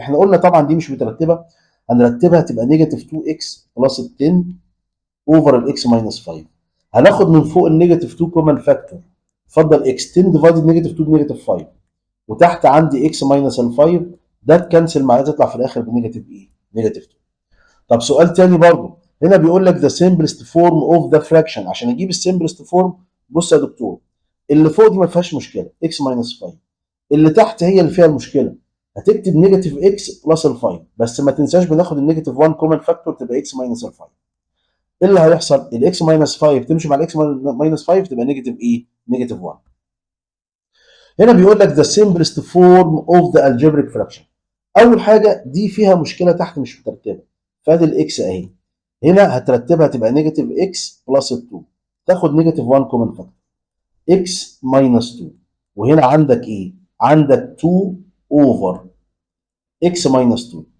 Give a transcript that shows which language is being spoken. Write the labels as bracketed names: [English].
[Arabic] احنا قلنا طبعا دي مش مترتبه، هنرتبها تبقى نيجاتيف 2x بلس ال 10 over ال x minus 5. هناخد من فوق النيجاتيف 2 كومن فاكتور، اتفضل x 10 ديفايدد نيجاتيف 2 بنيجاتيف 5، وتحت عندي x minus ال 5 ده تكنسل معاه تطلع في الاخر بنيجاتيف ايه؟ نيجاتيف 2. طب سؤال تاني برضه. هنا بيقول لك [English] the simplest form of the fraction. [Arabic] عشان اجيب السمبلست فورم بص يا دكتور، اللي فوق دي ما فيهاش مشكله x minus 5، اللي تحت هي اللي فيها المشكله. هتكتب نيجاتيف x بلس ال 5، بس ما تنساش بناخد النيجاتيف 1 كومن فاكتور تبقى x minus ال 5. ايه اللي هيحصل؟ الاكس minus 5 تمشي مع الاكس minus 5 تبقى نيجاتيف ايه؟ نيجاتيف 1. هنا بيقول لك [English] the simplest form of the algebraic fraction. [Arabic] اول حاجه دي فيها مشكله تحت مش مترتبه، فادي الاكس اهي، هنا هترتبها تبقى نيجاتيف اكس بلس 2، تاخد نيجاتيف 1 كومن فاكتور اكس ماينس 2، وهنا عندك ايه؟ عندك 2 اوفر اكس ماينس 2.